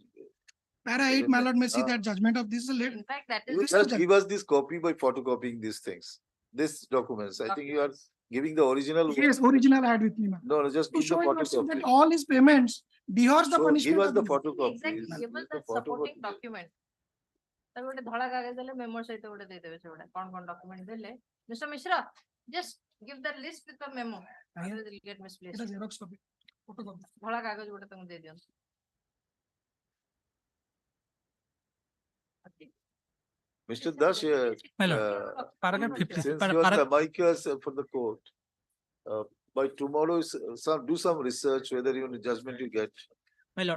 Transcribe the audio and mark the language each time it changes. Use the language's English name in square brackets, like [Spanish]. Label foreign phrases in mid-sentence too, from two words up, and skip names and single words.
[English] Para 8, my lord, may see that judgment of this. In fact, that You is just give us this copy by photocopying these things. These documents. I think you are giving the original. Yes, original I had with me, ma'am. No, just To give the show your lordship photocopy. that all his payments dehors the So punishment. give us of the this. photocopy. exactly give us the supporting document. [Odia] ତ ଗୋଟେ ଧଡ଼ା କାଗଜ ଦେଲେ ମେମୋ ସହିତ ଗୋଟେ ଦେ ଦେବେ ସେ ଗୋଟେ କୋଉ ଡକ୍ୟୁମେଣ୍ଟ ଦେଲେ ମିଷ୍ଟର ମିଶ୍ର [English] just give the list with the memo otherwise will get misplaced Xerox copy, photocopy. [Odia] ଧଡ଼ା କାଗଜ ଗୋଟେ ତୁମ ଦେ ଦିଅ [English] Mr. Dash, Paragraph 50. since you are the mic for the court, by tomorrow, do some research whether you judgment you get. My lord.